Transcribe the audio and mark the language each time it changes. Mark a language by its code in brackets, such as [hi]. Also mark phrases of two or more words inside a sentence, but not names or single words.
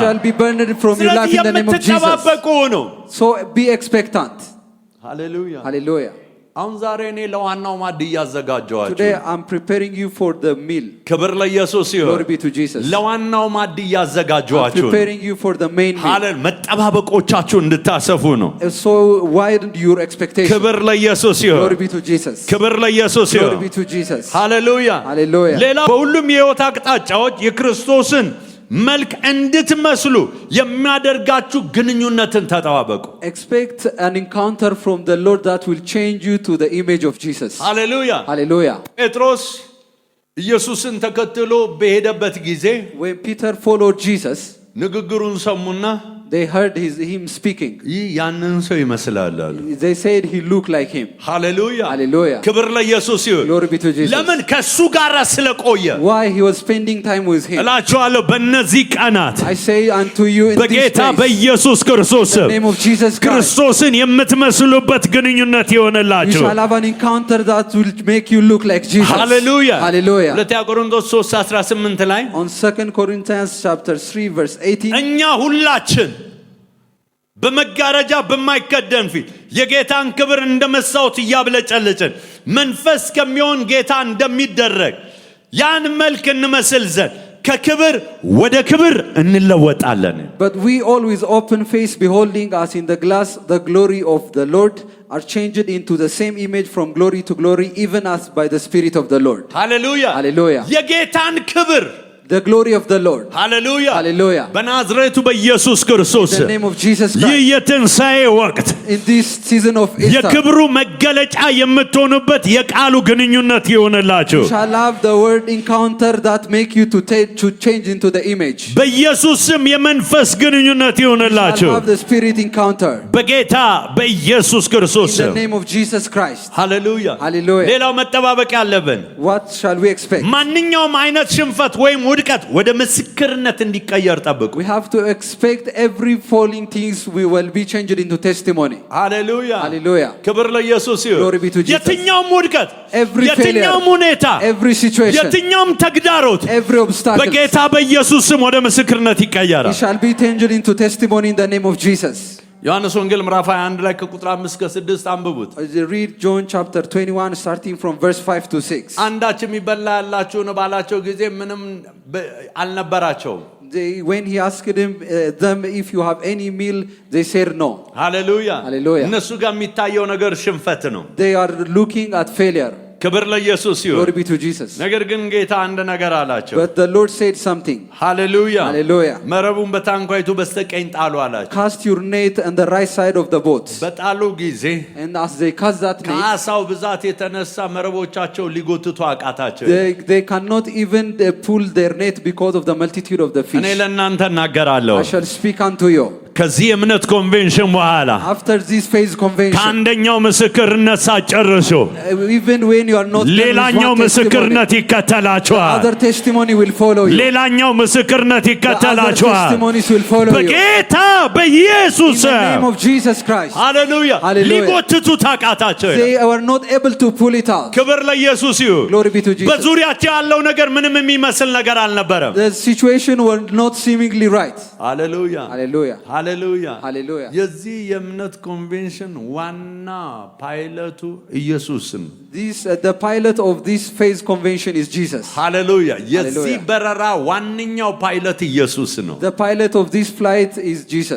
[en] shall be burned from your life [am] ስለዚህ [en] in the name of Jesus. [am] የምትጠባበቁ ነው። [en] So be expectant. [am] ሃሌሉያ። [en] Hallelujah. [am] አሁን ዛሬ እኔ ለዋናው ማዕድ እያዘጋጀኋችሁ [en] Today I'm preparing you for the meal. [am] ክብር ለኢየሱስ [en] Glory [am] ይሁን። [en] be to Jesus. [am] ለዋናው ማዕድ [en] I'm [am] እያዘጋጀኋችሁ [en] preparing you for the main meal. [am] ሃሌ መጠባበቆቻችሁ እንድታሰፉ ነው። [en] So widen your expectation. [am] ክብር ለኢየሱስ ይሁን። [en] Glory be to Jesus. [am] ክብር ለኢየሱስ [en] Glory [am] ይሁን። [en] be to Jesus. [am] ሃሌሉያ። [en] Hallelujah. [am] ሌላ በሁሉም የህይወት አቅጣጫዎች የክርስቶስን መልክ እንድትመስሉ የሚያደርጋችሁ ግንኙነትን ተጠባበቁ። [en] Expect an encounter from the Lord that will change you to the image of Jesus. [am] ሃሌሉያ። [en] Hallelujah. [am] ጴጥሮስ ኢየሱስን ተከትሎ በሄደበት ጊዜ [en] When Peter followed Jesus, [am] ንግግሩን ሰሙና [en] they heard him speaking. [am] ይህ ያንን ሰው ይመስላል አሉ። [en] They said he looked like him. [am] ሃሌሉያ። [en] Hallelujah. [am] ክብር ለኢየሱስ ይሁን። [en] Glory be to Jesus. [am] ለምን ከሱ ጋር ስለቆየ [en] Why he was spending time with him. [am] እላችኋለሁ በእነዚህ ቀናት [en] I say unto you in this [am] በጌታ [en] place, [am] በኢየሱስ ክርስቶስ [en] in the name of Jesus Christ, [am] ክርስቶስን የምትመስሉበት ግንኙነት [en] you [am] ይሆንላችሁ። [en] shall have an encounter that will make you look like Jesus. [am] ሃሌሉያ። [en] Hallelujah. [am] ሁለተኛ ቆሮንቶስ 3:18 ላይ [en] On 2 Corinthians chapter 3 verse 18, [am] እኛ ሁላችን በመጋረጃ በማይከደን ፊት የጌታን ክብር እንደ መስታወት እያብለጨለጭን መንፈስ ከሚሆን ጌታ እንደሚደረግ ያን መልክ እንመስል ዘንድ ከክብር ወደ ክብር እንለወጣለን። [en] but we all with open face beholding as in the glass the glory of the Lord are changed into the same image from glory to glory, even as by the Spirit of the Lord. [am] ሃሌሉያ። [en] Hallelujah. [am] የጌታን ክብር [en] The glory of the Lord. [am] ሃሌሉያ [en] Hallelujah. [am] በናዝሬቱ በኢየሱስ ክርስቶስ [en] In the name of Jesus [am] ይህ [en] Christ. [am] የትንሣኤ ወቅት [en] In this season of Easter, [am] የክብሩ መገለጫ የምትሆኑበት የቃሉ ግንኙነት ይሆንላችሁ [en] you shall have the word encounter that make you to change into the image. [am] በኢየሱስ ስም የመንፈስ ግንኙነት [en] You shall [am] ይሆንላችሁ [en] have the spirit encounter. [am] በጌታ በኢየሱስ ክርስቶስ [en] In the [am] ስም [en] name of Jesus Christ. [am] ሃሌሉያ [en] Hallelujah. [am] ሌላው መጠባበቅ ያለብን [en] What shall we expect? [am] ማንኛውም አይነት ሽንፈት ወይም ውድቀት ወደ ምስክርነት እንዲቀየር ጠብቁ [en] We have to expect every falling things we will be changed into testimony. [am] ሃሌሉያ [en] Hallelujah. [am] ክብር ለኢየሱስ [en] Glory be to [am] ይሁን [en] Jesus. [am] የትኛውም ውድቀት [en] Every [am] የትኛውም [en] failure, [am] ሁኔታ [en] every situation, [am] የትኛውም ተግዳሮት [en] every obstacle, [am] በጌታ በኢየሱስ ስም ወደ ምስክርነት [en] it [am] ይቀየራል [en] shall be changed into testimony in the name of Jesus. [am] ዮሐንስ ወንጌል ምዕራፍ 21 ላይ ከቁጥር 5 እስከ 6 አንብቡት [en] As you read John chapter 21 starting from verse 5 to 6. [am] አንዳች የሚበላ ያላችሁን ባላቸው ጊዜ ምንም አልነበራቸውም [en] When he asked them if you have any meal, they said no. [am] ሃሌሉያ [en] Hallelujah. [am] እነሱ ጋር የሚታየው ነገር ሽንፈት ነው [en] They are looking at failure. [am] ክብር ለኢየሱስ ይሁን [en] Glory be to Jesus. [am] ነገር ግን ጌታ አንድ ነገር አላቸው [en] But the Lord said something. [am] ሃሌሉያ [en] Hallelujah. [am] መረቡን በታንኳይቱ በስተቀኝ ጣሉ አላቸው [en] Cast your net on the right side of the boat. [am] በጣሉ ጊዜ [en] And as they cast that net, [am] ከአሳው ብዛት የተነሳ መረቦቻቸው ሊጎትቱ አቃታቸው [en] they cannot even pull their net because of the multitude of the [am] እኔ [en] fish. [am] ለእናንተ እናገራለሁ [en] I shall speak unto you. [am] ከዚህ የእምነት ኮንቬንሽን በኋላ [en] After this phase convention, [am] ከአንደኛው ምስክርነት ሳትጨርሱ [en] even when you are not done with [am] ሌላኛው [en] one testimony, [am] ምስክርነት ይከተላችኋል [en] other testimony will follow you. [am] ሌላኛው ምስክርነት [en] The other [am] ይከተላችኋል [en] testimonies will follow you. [am] በጌታ [en] In [am] በኢየሱስ [en] the name of Jesus Christ. [am] ሃሌሉያ [en] Hallelujah. [am] ሊጎትቱ ታቃታቸው [en] They were not able to pull it out. [am] ክብር ለኢየሱስ ይሁን [en] Glory be to Jesus. [am] በዙሪያቸው ያለው ነገር ምንም የሚመስል ነገር አልነበረም [en] The situation was not seemingly right. [am] ሃሌሉያ [en] Hallelujah. [am] ሃሌሉያ [en] Hallelujah. [am] የዚህ የእምነት ኮንቬንሽን ዋና ፓይለቱ ኢየሱስ ነው [en] The pilot of this phase convention is Jesus. [am] ሃሌሉያ የዚህ [en] Hallelujah. [am] በረራ ዋነኛው ፓይለት ኢየሱስ ነው [en] The pilot of this flight is Jesus.